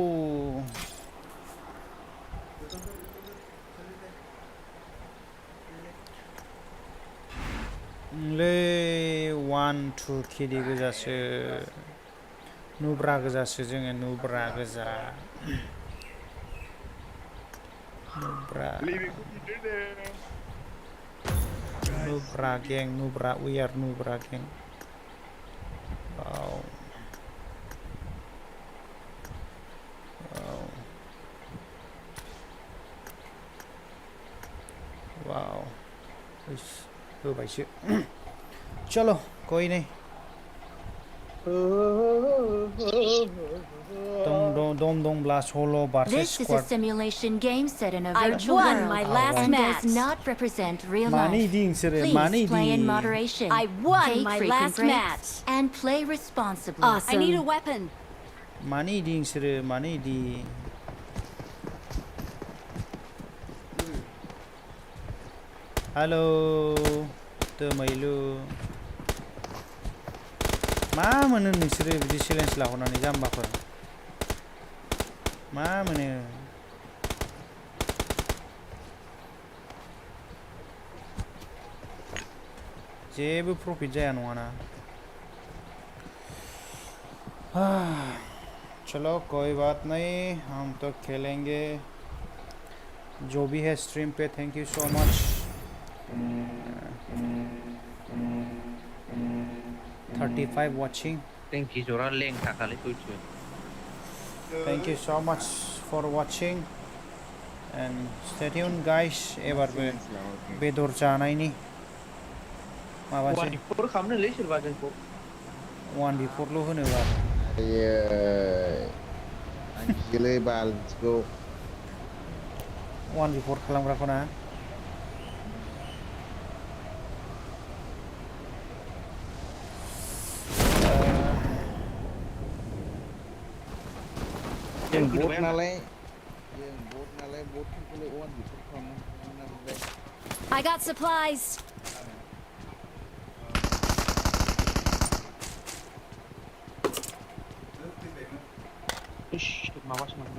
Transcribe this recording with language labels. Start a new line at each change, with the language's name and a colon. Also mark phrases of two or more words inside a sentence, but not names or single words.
Bodo: ले 1-2 केडि गोजासो नुब्रा गोजासो जोङो नुब्रा गोजा नुब्रा गें नुब्रा
English: we are
Bodo: नुब्रा गें
English: wow wow
Bodo: होबायसो
Hindi: चलो कोई नहीं
Bodo: दंब्ला
English: solo versus This is a squad simulation game set in a I virtual won world my last and match. does not represent real Money life. ding sir Please money play in ding moderation. I won take my frequent last breaks, match. and play responsibly. Awesome. I need a weapon. money ding sir money ding hello
Bodo: दोमैलु मा मोनो नोंसोरो बिदि चेलेन्ज लाहरनानै जाम्बाफोर मा मोनो जेबो प्रफिट जाया नङाना
Hindi: चलो कोई बात नहीं हम तो खेलेंगे जो भी है स्ट्रीम पे
English: thank you so much 35 watching
Bodo: टेंकि जरा लें थाखालै सयथिबो
English: thank you so much for watching and stay tuned guys
Bodo: एबारबो बेदर जानायनि माबासै 1v4 खालामनोलै सोरबा जोंखौ 1v4 ल' होनोबा गियोलै बालखौ 1v4 खालामग्राखौ ना जों बट नालाय बटफोरखौलाय 1v4 खालामनांगौ
English: I got supplies.
Bodo: माबासो मोनबाय